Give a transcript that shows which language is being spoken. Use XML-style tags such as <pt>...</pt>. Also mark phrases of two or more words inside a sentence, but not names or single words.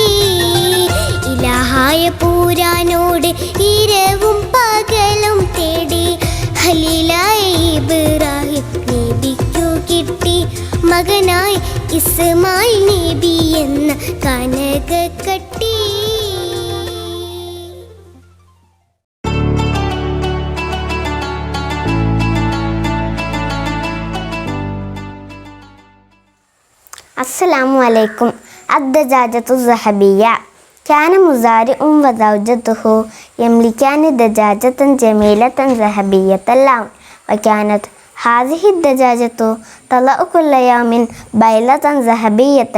<ml>ഇലാഹായ പൂരാനോട് ഇരവും പകലും തേടി ഖലീലായ ഇബ്രാഹിം നബിക്കു കിട്ടി മകനായി ഇസ്മായിൽ നബി എന്ന കനകക്കട്ടി.</ml> <ar>السلام عليكم. الدجاجة الذهبية. كان مزارع وزوجته يملكان دجاجة جميلة ذهبية اللون، وكانت هذه الدجاجة تضع كل يوم بيضة ذهبية.</ar>